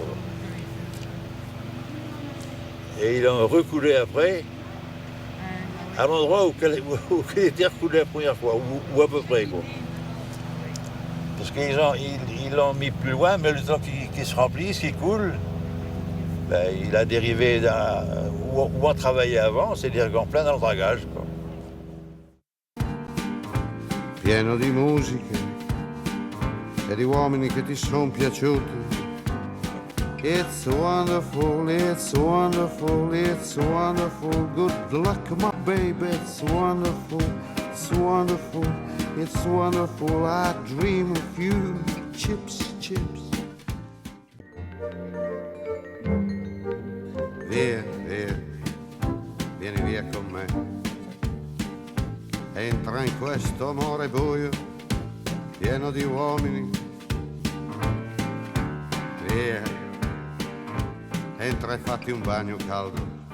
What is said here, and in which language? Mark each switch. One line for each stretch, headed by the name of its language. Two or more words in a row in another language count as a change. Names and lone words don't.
French: Et ils l'ont recoulé après à l'endroit où il était recoulé la première fois, ou à peu près, quoi. Parce qu'ils l'ont mis plus loin, mais le temps qu'il se remplisse, qu'il coule, ben, il a dérivé où on travaillait avant, c'est-à-dire en plein dans le dragage, quoi.
Italian: Pieno di musiche e di uomini che ti sono piaciuti.
English: It's wonderful, it's wonderful, it's wonderful. Good luck, my baby, it's wonderful, it's wonderful, it's wonderful. I dream of you, chips, chips.
Italian: Via, via, vieni via con me. Entra in questo amore buio, pieno di uomini Via, entra e fatti un bagno caldo.